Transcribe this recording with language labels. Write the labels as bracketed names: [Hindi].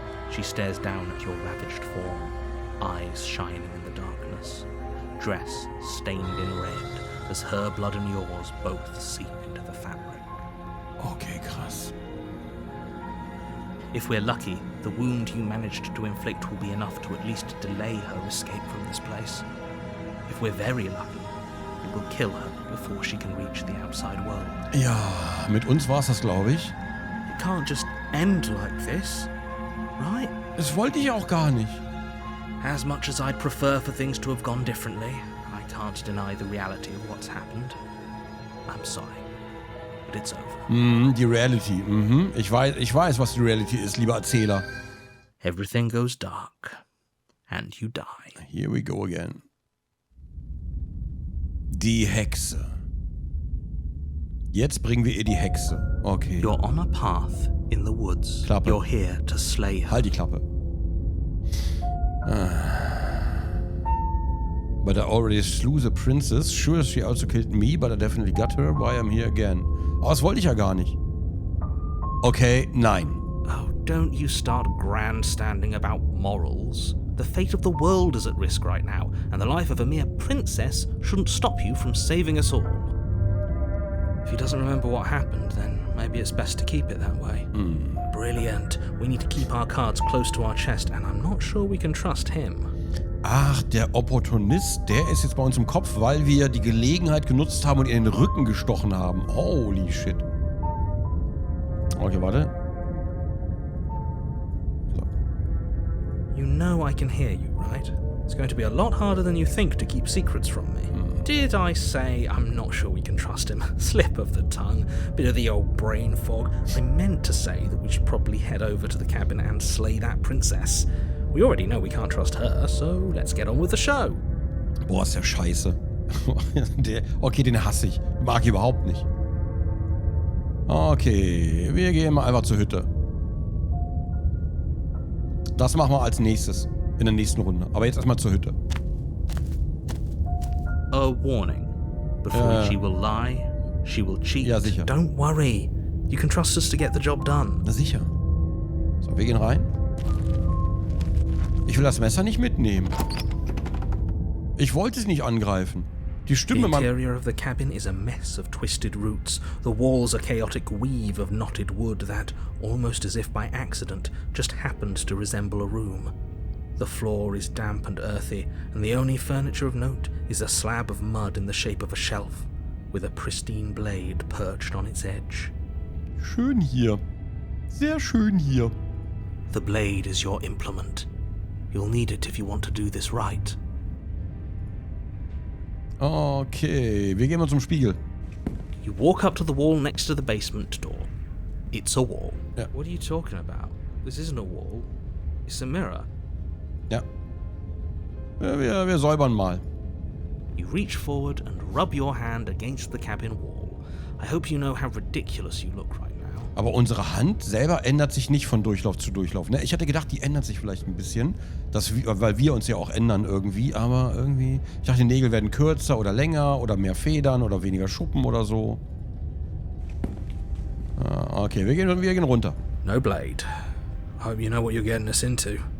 [English] She stares down at your ravaged form, eyes shining in the darkness, dress stained in red as her blood and yours both seep into the fabric. [German] Okay, krass. [English] If we're lucky, the wound you managed to inflict will be enough to at least delay her escape from this place. If we're very lucky, it will kill her before she can reach the outside world. [German] Ja, mit uns war's das, glaube ich. [English] It can't just end like this, right? [German] Das wollte ich auch gar nicht. [English] As much as I'd prefer for things to have gone differently, I can't deny the reality of what's happened. I'm sorry, but it's over. [German] Die Reality. Ich weiß, was die Reality ist, lieber Erzähler. [English] Everything goes dark, and you die. Here we go again. [German] Die Hexe. Jetzt bringen wir ihr die Hexe. Okay. [English] You're on a path in the woods. [German] Klappe. [English] You're here to slay her. [German] Halt die Klappe. [English] But I already slew the princess. Sure, she also killed me, but I definitely got her. Why I'm here again? [German] Aber das wollte ich ja gar nicht. Okay, nein. [English] Oh, don't you start grandstanding about morals. The fate of the world is at risk right now, and the life of a mere princess shouldn't stop you from saving us all. If he doesn't remember what happened, then maybe it's best to keep it that way. Brilliant. We need to keep our cards close to our chest, and I'm not sure we can trust him. [German] Ach, der Opportunist, der ist jetzt bei uns im Kopf, weil wir die Gelegenheit genutzt haben und ihr in den Rücken gestochen haben. [English] Holy shit. [German] Okay, warte. So. [English] You know I can hear you, right? It's going to be a lot harder than you think to keep secrets from me. Did I say I'm not sure we can trust him? Slip of the tongue, bit of the old brain fog. I meant to say that we should probably head over to the cabin and slay that princess. We already know we can't trust her, so let's get on with the show. [German] Boah, ist der scheiße. Okay, den hasse ich. Mag ich überhaupt nicht. Okay, wir gehen mal einfach zur Hütte. Das machen wir als nächstes. In der nächsten Runde. Aber jetzt erstmal zur Hütte. [English] A warning. Before she will lie, she will cheat. [German] Ja, sicher. [English] Don't worry. You can trust us to get the job done. [German] Na sicher. So, wir gehen rein. Ich will das Messer nicht mitnehmen. Ich wollte es nicht angreifen. Die Stimme... [English] The interior of the cabin is a mess of twisted roots. The walls a chaotic weave of knotted wood that, almost as if by accident, just happened to resemble a room. The floor is damp and earthy, and the only furniture of note is a slab of mud in the shape of a shelf, with a pristine blade perched on its edge. [German] Schön hier. Sehr schön hier. [English] The blade is your implement. You'll need it if you want to do this right. [German] Okay, wir gehen mal zum Spiegel. [English] You walk up to the wall next to the basement door. It's a wall. [German] Ja. [English] What are you talking about? This isn't a wall. It's a mirror. [German] Ja. Wir säubern mal. [English] You reach forward and rub your hand against the cabin wall. I hope you know how ridiculous you look right now. [German] Aber unsere Hand selber ändert sich nicht von Durchlauf zu Durchlauf. Ne? Ich hatte gedacht, die ändert sich vielleicht ein bisschen. Weil wir uns ja auch ändern irgendwie. Aber irgendwie... Ich dachte, die Nägel werden kürzer oder länger oder mehr Federn oder weniger Schuppen oder so. Okay, wir gehen runter. [English] No blade. I hope you know what you're getting us into.